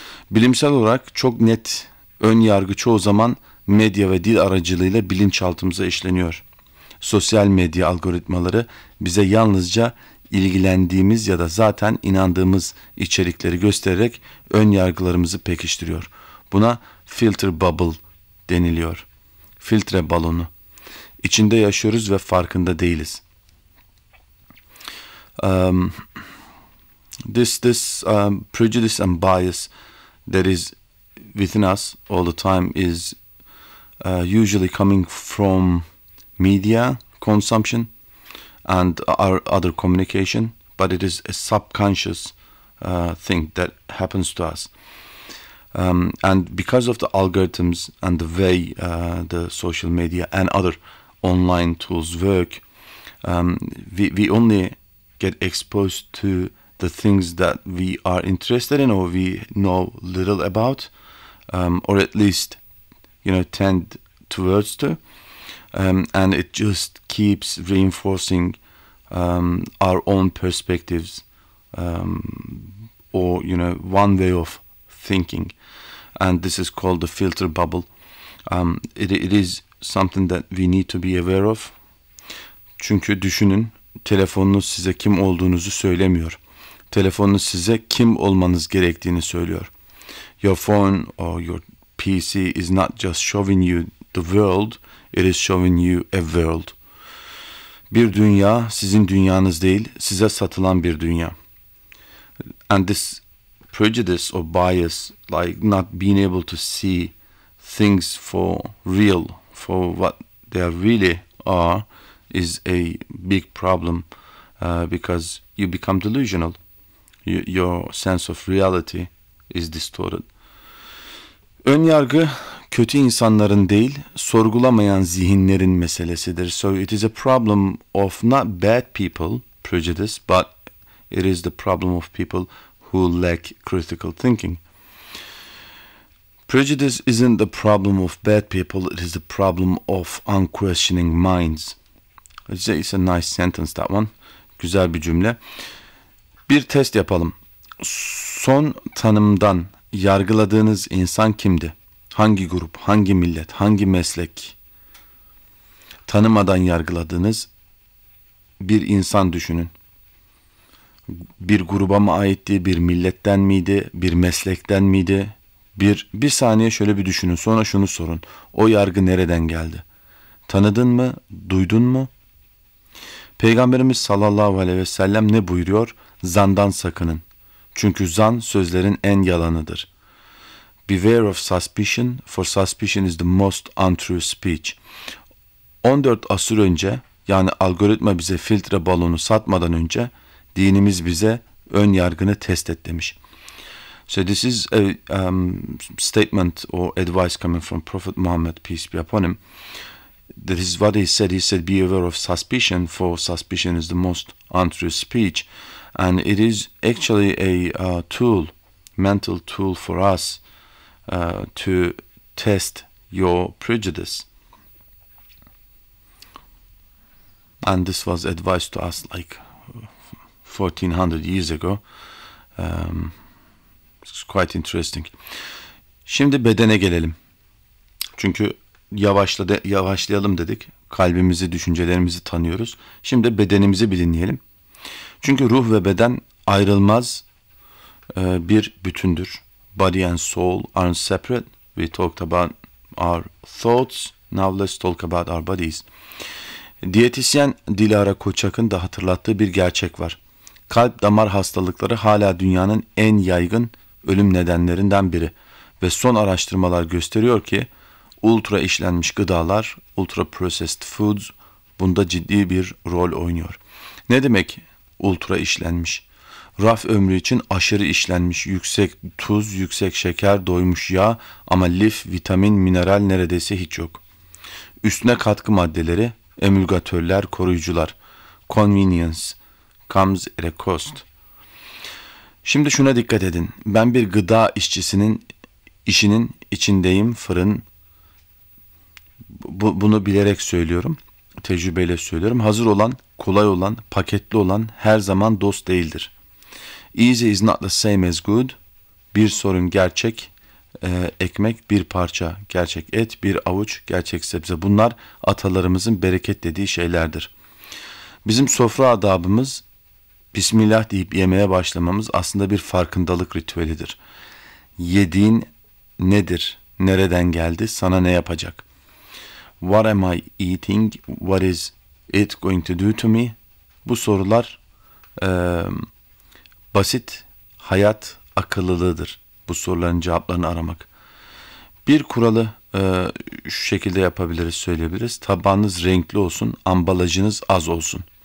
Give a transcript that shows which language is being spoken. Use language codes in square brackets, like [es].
[tr] Bilimsel olarak çok net ön yargı çoğu zaman medya ve dil aracılığıyla bilinçaltımıza işleniyor. Sosyal medya algoritmaları bize yalnızca ilgilendiğimiz ya da zaten inandığımız içerikleri göstererek ön yargılarımızı pekiştiriyor. Buna filter bubble deniliyor. filtre balonu. İçinde yaşıyoruz ve farkında değiliz. [en] This prejudice and bias that is within us all the time is usually coming from media consumption and our other communication, but it is a subconscious thing that happens to us. And because of the algorithms and the way the social media and other online tools work, we only get exposed to the things that we are interested in or we know little about, or at least, you know, tend towards to. And it just keeps reinforcing our own perspectives, or, you know, one way of thinking. And this is called the filter bubble. It is something that we need to be aware of. [tr] Çünkü düşünün, telefonunuz size kim olduğunuzu söylemiyor. Telefonunuz size kim olmanız gerektiğini söylüyor. [en] Your phone or your PC is not just showing you the world, it is showing you a world. [tr] Bir dünya sizin dünyanız değil, size satılan bir dünya. [en] And this prejudice or bias, like not being able to see things for real, for what they really are, is a big problem because you become delusional. Your sense of reality is distorted. [tr] Ön yargı kötü insanların değil, sorgulamayan zihinlerin meselesidir. [en] So it is a problem of not bad people, prejudice, but it is the problem of people who lack critical thinking. Prejudice isn't the problem of bad people, it is the problem of unquestioning minds. It's a nice sentence, that one. [tr] Güzel bir cümle. Bir test yapalım. Son tanımdan yargıladığınız insan kimdi? Hangi grup, hangi millet, hangi meslek? Tanımadan yargıladığınız bir insan düşünün. Bir gruba mı aitti, bir milletten miydi, bir meslekten miydi? Bir saniye şöyle bir düşünün, sonra şunu sorun. O yargı nereden geldi? Tanıdın mı, duydun mu? Peygamberimiz sallallahu aleyhi ve sellem ne buyuruyor? Zandan sakının. Çünkü zan sözlerin en yalanıdır. [en] Beware of suspicion, for suspicion is the most untrue speech. [tr] 14 asır önce, yani algoritma bize filtre balonu satmadan önce, dinimiz bize ön yargını test et demiş. [en] So this is a statement or advice coming from Prophet Muhammad, peace be upon him. This is what he said. He said, be aware of suspicion, for suspicion is the most untrue speech. And it is actually a tool, mental tool for us to test your prejudice. And this was advice to us like 1400 years ago. It's quite interesting. [tr] Şimdi bedene gelelim. Çünkü yavaşlayalım dedik. Kalbimizi, düşüncelerimizi tanıyoruz. Şimdi bedenimizi bir dinleyelim. Çünkü ruh ve beden ayrılmaz bir bütündür. [en] Body and soul aren't separate. We talked about our thoughts. Now let's talk about our bodies. [tr] Diyetisyen Dilara Koçak'ın da hatırlattığı bir gerçek var. Kalp damar hastalıkları hala dünyanın en yaygın ölüm nedenlerinden biri. Ve son araştırmalar gösteriyor ki ultra işlenmiş gıdalar, ultra processed foods bunda ciddi bir rol oynuyor. Ne demek ultra işlenmiş? Raf ömrü için aşırı işlenmiş, yüksek tuz, yüksek şeker, doymuş yağ ama lif, vitamin, mineral neredeyse hiç yok. Üstüne katkı maddeleri, emülgatörler, koruyucular. [en] Convenience comes at a cost. [tr] Şimdi şuna dikkat edin. Ben bir gıda işçisinin işinin içindeyim, fırın. Bunu bilerek söylüyorum, tecrübeyle söylüyorum. Hazır olan, kolay olan, paketli olan her zaman dost değildir. [en] Easy is not the same as good. [tr] Bir sorun gerçek ekmek, bir parça gerçek et, bir avuç gerçek sebze. Bunlar atalarımızın bereket dediği şeylerdir. Bizim sofra adabımız, Bismillah deyip yemeye başlamamız aslında bir farkındalık ritüelidir. Yediğin nedir, nereden geldi, sana ne yapacak? [en] What am I eating? What is it going to do to me? [tr] Bu sorular basit, hayat akıllılığıdır. Bu soruların cevaplarını aramak. Bir kuralı şu şekilde yapabiliriz, söyleyebiliriz. Tabağınız renkli olsun, ambalajınız az olsun.